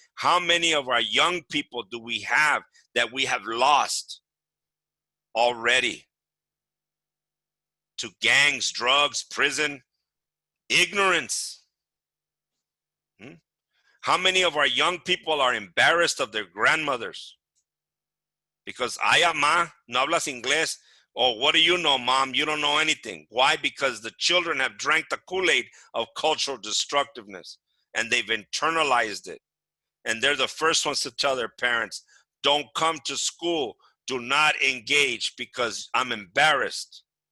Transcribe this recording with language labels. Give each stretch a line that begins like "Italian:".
English: How many of our young people do we have that we have lost already to gangs, drugs, prison, ignorance? How many of our young people are embarrassed of their grandmothers? Because,
Spanish: ay, ma, no hablas inglés.
English: Oh, what do you know, mom? You don't know anything. Why? Because the children have drank the Kool-Aid of cultural destructiveness and they've internalized it. And they're the first ones to tell their parents, don't come to school. Do not engage because I'm embarrassed.